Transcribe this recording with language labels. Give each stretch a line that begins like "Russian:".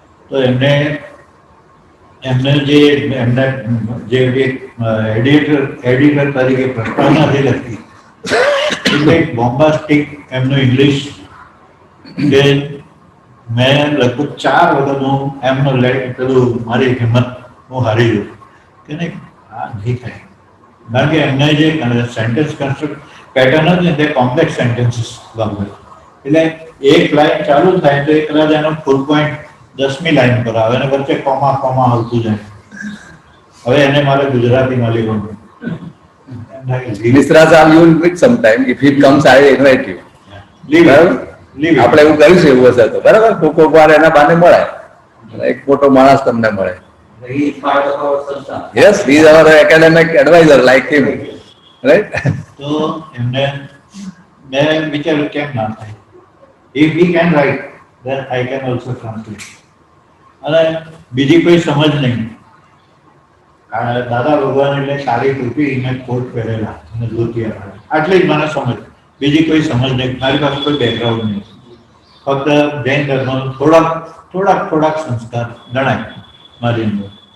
Gujarati: તો એમને જે એડિટર તરીકે પ્રસ્તાવના જે લખી, એટલે બોમ્બાસ્ટિક એમનું ઇંગ્લિશ કે મેં લગભગ 4 વખત હું એમનો પેલું મારી હિંમત હું હારી ગયો કે નહીં, આ નહીં થાય. કારણ કે એમને જે સેન્ટેન્સ કન્સ્ટ્રક્ટ પેટર્ન હતી તે કોમ્પ્લેક્સ સેન્ટેન્સીસ વાપરે, એટલે એક લાઈન ચાલુ થાય તો એક કદાચ એનો ફૂલ પોઈન્ટ 10મી લાઈન પર આવે અને વચ્ચે કોમા આવતું જાય. હવે એને મારે ગુજરાતીમાં લેવાનું.
English: Misra sir, you will meet sometime. If he comes, I will invite you.
Gujarati: આપણે એવું કરીશું, એવું હશે તો બરાબર. કોક વાર એના બાને મળે, એક મોટો માણસ તમને મળે.
English: He is part of our system. Yes, he is our academic advisor like him, right?
Gujarati: તો એમને મેં વિચાર્યું કેમ ના થાય,
English: if he can write then I can also translate.
Gujarati: અને બીજી કોઈ સમજ નહીં, દાદા ભગવાન એટલે સારી ટોપી ને કોટ પહેરેલા અને ધોતિયા, આટલી જ મને સમજ, બીજી કોઈ સમજ નહીં. મારી પાસે કોઈ બેકગ્રાઉન્ડ નહીં, ફક્ત જૈન ધર્મ થોડાક સંસ્કાર ગણાય મારી અંદર.